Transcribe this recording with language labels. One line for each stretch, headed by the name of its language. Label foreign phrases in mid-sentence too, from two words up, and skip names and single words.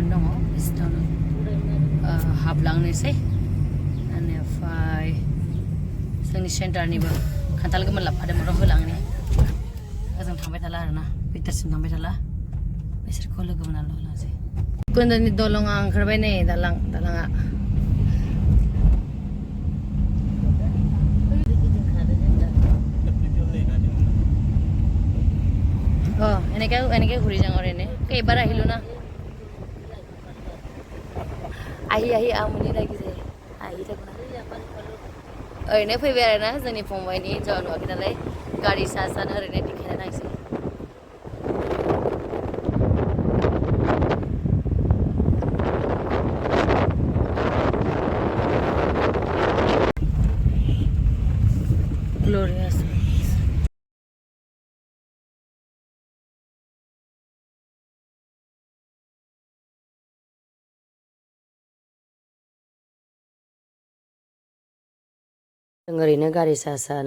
Bodo: दङ बिसोरनावनो हाबलांनोसै बेनिफ्राय जोंनि सेन्टारनिबो खान्थाल गोमोन लाबोफादोंमोन र' होलांनि ओजों थांबाय थाला आरोना भितरसिम थांबाय थाला बिसोरखौ लोगो मोननानै होलांसै कुन्दनि दलङा ओंखारबाय नै दालाङा
Assamese: এনেকে ঘূৰি যাওঁ আৰু এনে এইবাৰ আহিলোঁ না আহি আমনি লাগি যায় আহি থাকো না
Bodo: ओरैनो फैबाय आरोना जोंनि फंबायनि हिन्जावा नुवाखै नालाय गारि सा सानो ओरैनो देखायना नायसै glorious जों ओरैनो गारि सा सानो